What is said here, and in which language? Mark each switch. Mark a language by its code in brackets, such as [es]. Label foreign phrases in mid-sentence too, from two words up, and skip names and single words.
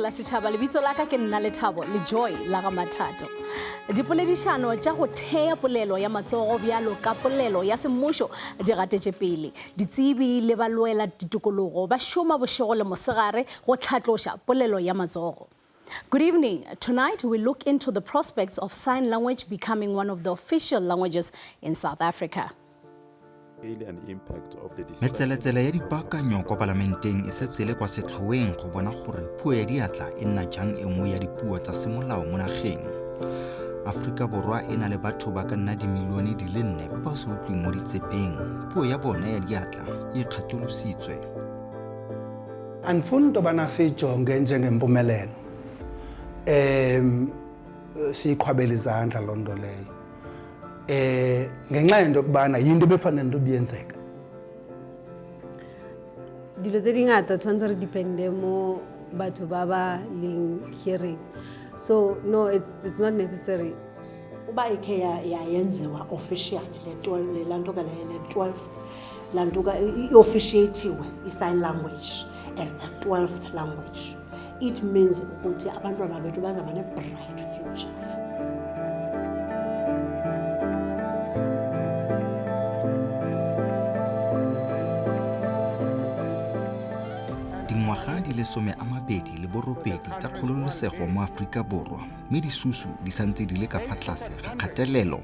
[nso] la Sechaba lebitso la ka ke nna Lethabo le Joy la ga Mathato. Dipoledišano tša go thea polelo ya matsogo bjalo ka polelo ya semmušo di gatetše pele. Ditsebi le balwela ditokologo ba šoma bošego le mosegare go tlhatloša polelo ya matsogo. [en] Good evening. Tonight we look into the prospects of sign language becoming one of the official languages in South Africa. [tn] Metseletsele ya dipaakanyo kwa parlamenteng e setse le kwa setlhoeng go bona gore puo ya diatla e nna jang e nngwe ya dipuo tsa semolao mo nageng. Afrika Borwa e na le batho ba ka nna dimilione di le 4 ba ba sa utlwing mo ditsepeng. Puo ya bona ya diatla e kgatolositswe. [xh] Anifuni tobana sijonge njengempumelelo. Siyiqhwabela izandla loo nto leyo. Ngenxa yento kubana yinto befanele into biyenzeka. [tn] Dilo tse dingata tshwanetse re depende mo batho ba ba leng hearing. [en] So no, it's not necessary. [xh] Uba ikhe yayenziwa officially le lantuka le 12 lantuka i-officiatiwe i- [en] sign language as the 12th language. It means [xh] ukuthi abantwana bethu bazaba ne- [en] bright future. [tn] Dingwaga di le 28 tsa kgololosego mo Afrika Borwa, mme disusu di santse di le ka fa tlase ga kgatelelo.